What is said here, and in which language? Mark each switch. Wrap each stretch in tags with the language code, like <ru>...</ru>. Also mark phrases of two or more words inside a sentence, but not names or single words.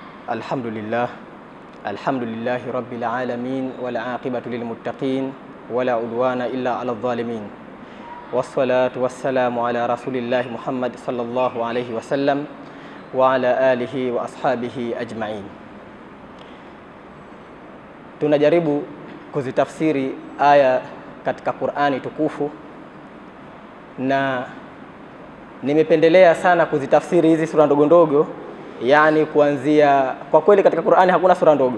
<ar>الحمد لله رب العالمين والعاقبة للمتقين ولا عدوان إلا على الظالمين والصلاة والسلام على رسول الله محمد صلى الله عليه وسلم وعلى آله وأصحابه أجمعين.</ar> <sw>Tunajaribu kuzitafsiri aya katika Qur'ani tukufu, na nimependelea sana kuzitafsiri hizi sura ndogo ndogo, yani kuanzia, kwa kweli katika Qur'ani hakuna sura ndogo.</sw>